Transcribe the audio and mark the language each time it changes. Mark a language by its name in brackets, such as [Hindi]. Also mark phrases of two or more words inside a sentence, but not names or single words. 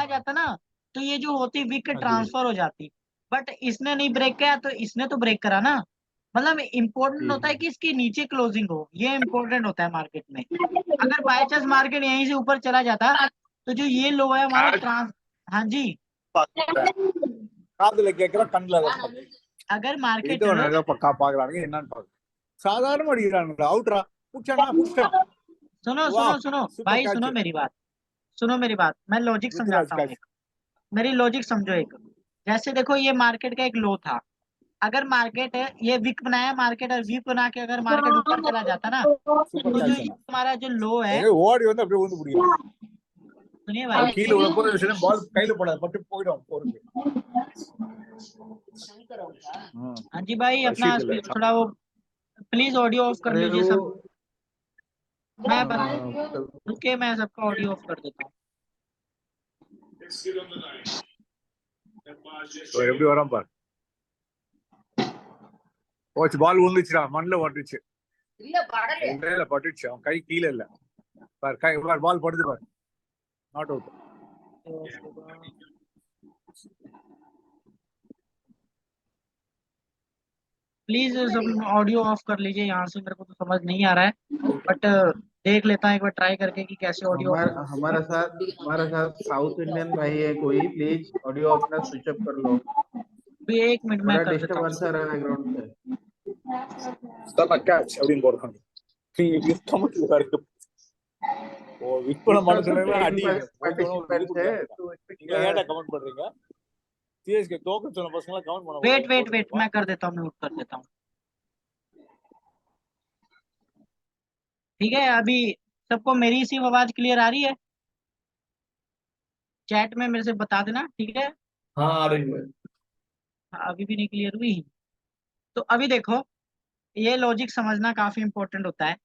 [Hindi] चला जाता ना तो ये जो होती विक हाँ जी ट्रांसफर हो जाती, बट इसने नहीं ब्रेक किया तो इसने तो ब्रेक करा ना। मतलब इम्पोर्टेंट जी होता जी। है कि इसकी नीचे क्लोजिंग हो, ये इम्पोर्टेंट होता है मार्केट में। अगर [English] by chance [Hindi] मार्केट यहीं से ऊपर चला जाता तो जो ये लो है हमारा ट्रांस, हाँ जी, [Tamil] காதுல கேக்குற கண்ணுல கேட்பாங்க. [Hindi] अगर मार्केट, [Tamil] ஏதோ ஒண்ணு பக்கா பாக்குறானுங்க என்னன்னு பாக்க சாதாரணமா அடிக்கிறானுங்க அவுட்ரா புடிச்சானா புடிச்சான் [Hindi] सुनो वाह सुनो सुनो सुपर भाई, कैच सुनो मेरी बात, सुनो मेरी बात, मैं लॉजिक ऋतुराज समझाता हूँ कैच एक। मेरी लॉजिक समझो एक। जैसे देखो ये मार्केट का एक लो था, अगर मार्केट ये वीक बनाया मार्केट, और वीक बना के अगर मार्केट ऊपर चला जाता ना [Tamil] சூப்பர் [Hindi] तो जो [Tamil] கேட்ச் [Hindi] ये हमारा जो लो है, [Tamil] எங்க ஓடி வந்து அப்படியே ஊந்து பிடிக்கும் [Hindi] सुनिए [Tamil] அவன் [Hindi] भाई, [Tamil] கீழே விழ போற விஷயம் பால் கையில போடாது பட்டு போயிடும் பொறுக்கு [Hindi] हाँ जी भाई, अपना [Tamil] ரஷீத் இல்ல [Hindi] थोड़ा वो [English] please audio off [Hindi] कर अरे लीजिए वो सब। मैं हाँ, रुके, मैं सबका [English] audio off [Hindi] कर देता हूँ। [Tamil] எப்படி வரான் பார் போச்சு பால் விழுந்துச்சுடா மண்ணில் பட்டுச்சு இல்ல பட்டுச்சு அவன் கை கீழே இல்ல பார் கை பார் பால் படுது பார் [English] not out [Hindi] प्लीज सब [English] audio off [Hindi] कर लीजिए, यहाँ से मेरे को तो समझ नहीं आ रहा है, बट देख लेता हूँ एक बार ट्राई करके कि कैसे ऑडियो ऑफ हमारा हमारा साथ [English] South Indian [Hindi] भाई है कोई, [English] please audio [Hindi] अपना [English] switch off [Hindi] कर लो, भी। एक मिनट मैं बड़ा कर देता डिस्टरबेंस आ हूँ। रहा है बैकग्राउंड से। [Tamil] கேட்ச் அப்படின்னு போடுறாங்க ஓ விற்பனை [Hindi] उसका तो [Tamil] மனசுல அடி [Hindi] पार्टिसिपेंट्स है तो इसमें [Tamil] நீங்க [Hindi] क्या [Tamil] ஏன்டா [Hindi] है। [Tamil] கமெண்ட் பண்றீங்க சிஎஸ்கே தோக்க சொன்ன பசங்க கமெண்ட் பண்ண [Hindi] वेट [Tamil] கூடாது [Hindi] वेट वेट, [Tamil] போட்டுருப்பா [Hindi] मैं कर देता हूँ, म्यूट कर देता हूँ। ठीक है, अभी सबको मेरी सी आवाज क्लियर आ रही है? चैट में मेरे से बता देना, ठीक है? हाँ आ रही है। हाँ, अभी भी नहीं क्लियर हुई तो अभी देखो, ये लॉजिक समझना काफी इंपॉर्टेंट होता है।